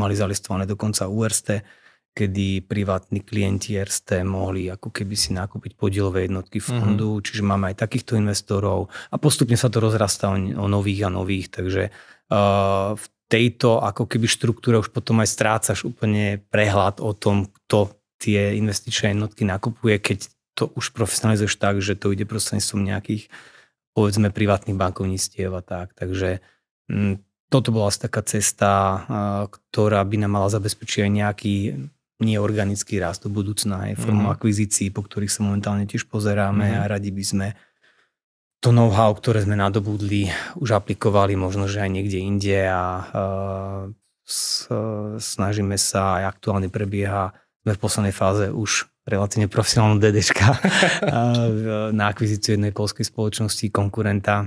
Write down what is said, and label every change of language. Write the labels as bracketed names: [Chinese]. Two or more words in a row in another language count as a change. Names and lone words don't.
[Slovak] mali zalistované dokonca u Erste, kedy privátni klienti Erste mohli ako keby si nakúpiť podielové jednotky fondu, čiže máme aj takýchto investorov a postupne sa to rozrastá o nových a nových, takže v tejto ako keby štruktúre už potom aj strácaš úplne prehľad o tom, kto tie investičné jednotky nakupuje, keď to už profesionalizuješ tak, že to ide prostredníctvom nejakých, povedzme, privátnych bankovníctiev a tak. Takže toto bola asi taká cesta, ktorá by nám mala zabezpečiť aj nejaký neorganický rast do budúcna, aj formou akvizícií, po ktorých sa momentálne tiež pozeráme a radi by sme to know-how, ktoré sme nadobudli, už aplikovali možno, že aj niekde inde a snažíme sa, aj aktuálne prebieha v poslednej fáze už relatívne profesionálnu DDčka na akvizíciu jednej poľskej spoločnosti, konkurenta.